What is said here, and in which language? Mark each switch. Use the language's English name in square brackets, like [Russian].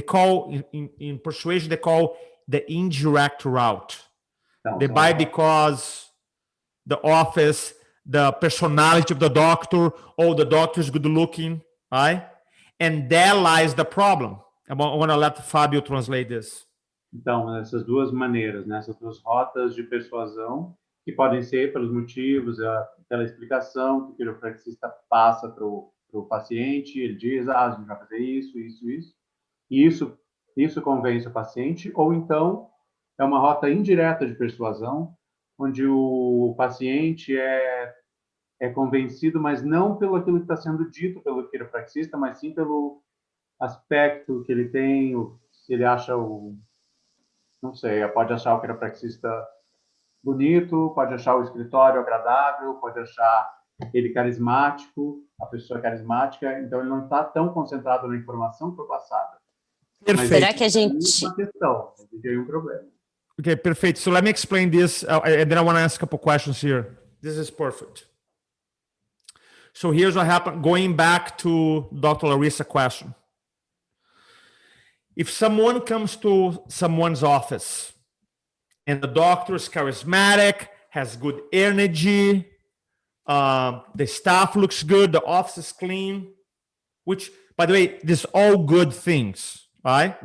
[English] They call, in persuasion, they call the indirect route. They buy because the office, the personality of the doctor, oh, the doctor is good looking, right? And there lies the problem. I want to let Fábio translate this. [Portuguese] Então, essas duas maneiras, né? Essas duas rotas de persuasão, que podem ser pelos motivos, pela explicação que o quiropraxista passa para o paciente, ele diz, a gente vai fazer isso, isso, isso, e isso convence o paciente, ou então é uma rota indireta de persuasão, onde o paciente é convencido, mas não pelo aquilo que está sendo dito pelo quiropraxista, mas sim pelo aspecto que ele tem, se ele acha não sei, pode achar o quiropraxista bonito, pode achar o escritório agradável, pode achar ele carismático, a pessoa carismática, então ele não está tão concentrado na informação que foi passada. Perfeito. Será que a gente... Uma questão, tem um problema. [English] Okay, perfect. So let me explain this, and then I want to ask a couple questions here. This is perfect. So here's what happened, going back to Dr. Larissa's question. If someone comes to someone's office and the doctor is charismatic, has good energy, the staff looks good, the office is clean, which, by the way, these are all good things, right?